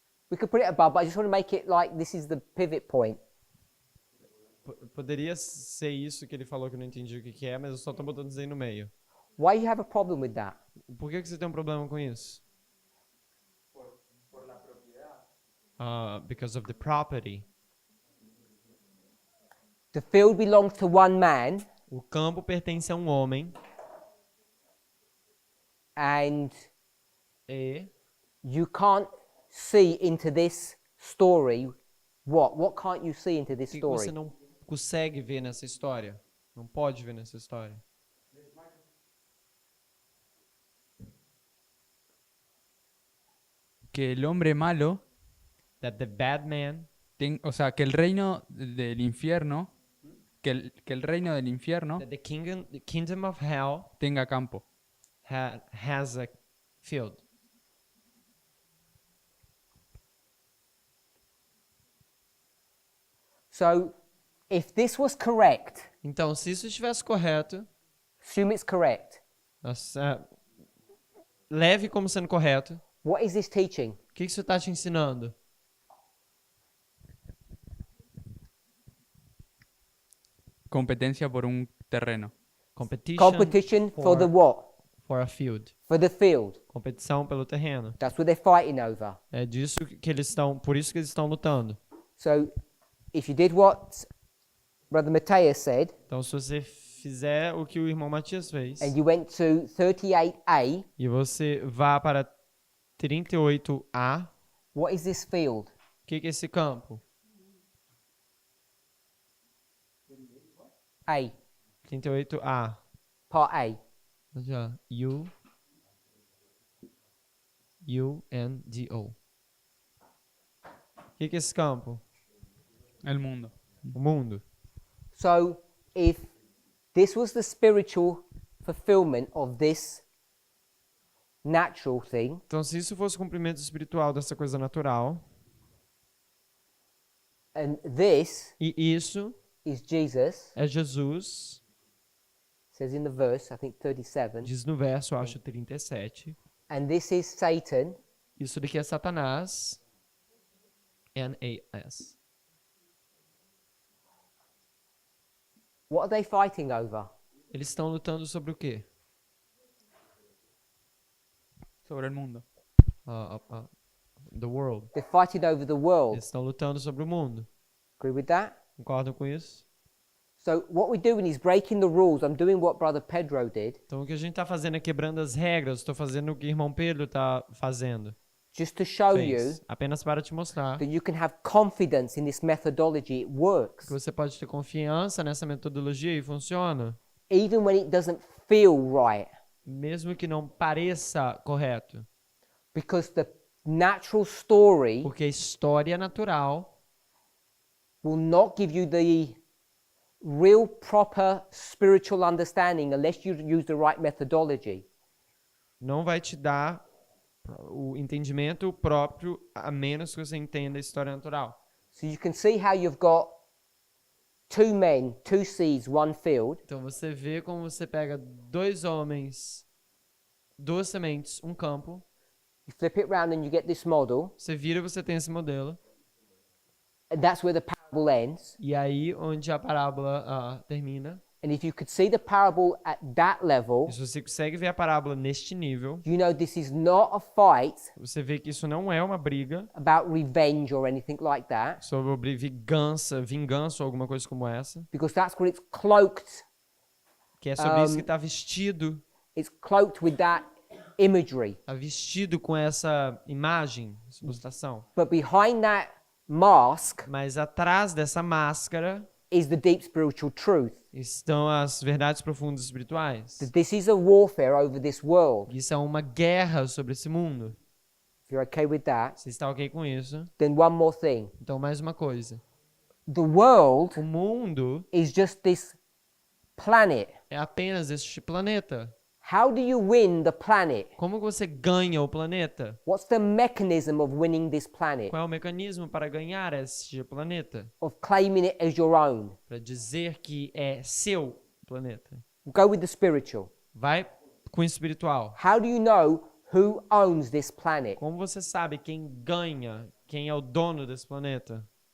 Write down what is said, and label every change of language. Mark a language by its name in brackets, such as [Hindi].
[English] We could put it above, but I just want to make it like this is the pivot point. [Portuguese] Poderia ser isso que ele falou que eu não entendi o que é, mas eu só estou botando isso aí no meio. [English] Why you have a problem with that? [Portuguese] Por que você tem um problema com isso? [English] Because of the property. The field belongs to one man, [Portuguese] O campo pertence a um homem [English] and [Portuguese] e [English] you can't see into this story. What can't you see into this [Portuguese] o que [English] story? [Portuguese] você não consegue ver nessa história? Não pode ver nessa história. [Spanish] Que el hombre malo, [English] That the bad man, [Spanish] o sea, que el reino del infierno, que el reino del infierno [English] that the kingdom of hell [Spanish] tenga campo. [English] has a field. So, if this was correct, [Portuguese] Então, se isso estivesse correto, [English] assume it's correct. [Portuguese] leve como sendo correto. [English] What is this teaching? [Portuguese] O que isso está te ensinando? [Spanish] Competencia por un terreno. [English] Competition for the what? For a field. For the field. [Portuguese] Competição pelo terreno. [English] That's what they're fighting over. [Portuguese] É disso que eles estão, por isso que eles estão lutando. [English] So, if you did what Brother Mateus said, [Portuguese] Então, se você fizer o que o irmão Matias fez, [English] and you went to 38A, [Portuguese] e você vá para 38A, [English] what is this field? [Portuguese] o que é esse campo? A, 38A. [English] part A. [Portuguese] Já. U-N-D-O. O que é esse campo? [Spanish] El mundo. [Portuguese] O mundo. [English] So, if this was the spiritual fulfillment of this natural thing, [Portuguese] Então, se isso fosse o cumprimento espiritual dessa coisa natural, [English] and this [Portuguese] e isso [English] is Jesus, [Portuguese] é Jesus, [English] says in the verse, I think 37, [Portuguese] diz no verso, acho 37, [English] and this is Satan, [Portuguese] isso daqui é Satanás, N-A-S. [English] what are they fighting over? [Portuguese] Eles estão lutando sobre o quê? [Spanish] Sobre el mundo. [English] The world. They're fighting over the world. [Portuguese] Eles estão lutando sobre o mundo. [English] Agree with that? [Portuguese] Concordam com isso? [English] So what we're doing is breaking the rules. I'm doing what Brother Pedro did, [Portuguese] Então, o que a gente está fazendo é quebrando as regras. Estou fazendo o que o irmão Pedro está fazendo. [English] just to show you [Portuguese] Fez. Apenas para te mostrar [English] that you can have confidence in this methodology. It works. [Portuguese] que você pode ter confiança nessa metodologia e funciona. [English] Even when it doesn't feel right. [Portuguese] Mesmo que não pareça correto. [English] Because the natural story [Portuguese] Porque a história natural [English] will not give you the real proper spiritual understanding unless you use the right methodology. [Portuguese] não vai te dar o entendimento próprio a menos que você entenda a história natural. [English] So you can see how you've got two men, two seeds, one field. [Portuguese] Então você vê como você pega dois homens, duas sementes, um campo. [English] You flip it around and you get this model. [Portuguese] Você vira e você tem esse modelo. [English] And that's where the parable ends. [Portuguese] E aí onde a parábola termina. [English] And if you could see the parable at that level, [Portuguese] E se você consegue ver a parábola neste nível, [English] you know this is not a fight [Portuguese] você vê que isso não é uma briga [English] about revenge or anything like that, [Portuguese] sobre vingança ou alguma coisa como essa, [English] because that's what it's cloaked. [Portuguese] que é sobre isso que está vestido. [English] It's cloaked with that imagery. [Portuguese] Está vestido com essa imagem, essa ilustração. [English] But behind that mask [Portuguese] Mas atrás dessa máscara [English] is the deep spiritual truth. [Portuguese] estão as verdades profundas espirituais. [English] That this is a warfare over this world. [Portuguese] Isso é uma guerra sobre esse mundo. [English] If you're okay with that, [Portuguese] Você está ok com isso? [English] then one more thing. [Portuguese] Então, mais uma coisa. [English] The world [Portuguese] O mundo [English] is just this planet. [Portuguese] é apenas este planeta. [English] How do you win the planet? [Portuguese] Como você ganha o planeta? [English] What's the mechanism of winning this planet? [Portuguese] Qual é o mecanismo para ganhar este planeta? [English] Of claiming it as your own? [Portuguese] Para dizer que é seu planeta. [English] Go with the spiritual. [Portuguese] Vai com o espiritual. [English] How do you know who owns this planet? [Portuguese] Como você sabe quem ganha, quem é o dono desse planeta?